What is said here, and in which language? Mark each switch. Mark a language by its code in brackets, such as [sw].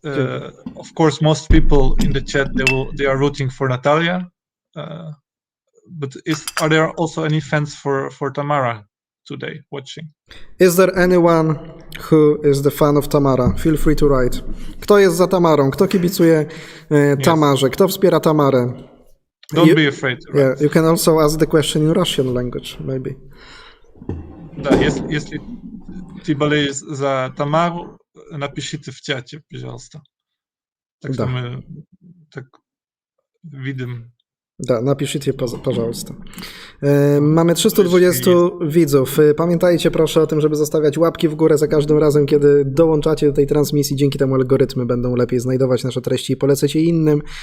[en] Of course, most people in the chat they are rooting for Natalia, but are there also any fans for Tamara today watching? Is there anyone who is the fan of Tamara? Feel free to write. [pl] Kto jest za Tamarą? Kto kibicuje Tamarze? Kto wspiera Tamarę? [en] Don't be afraid. Yeah, you can also ask the question in Russian language, maybe. [ru] Да, если ты болеешь за Тамару, напишите в чате, пожалуйста. Так что мы так видим. [pl] Da, napiszcie, [ru] пожалуйста. [pl] Mamy 320 widzów. Pamiętajcie proszę o tym, żeby zostawiać łapki w górę za każdym razem, kiedy dołączacie do tej transmisji. Dzięki temu algorytmy będą lepiej znajdować nasze treści i polecać je innym.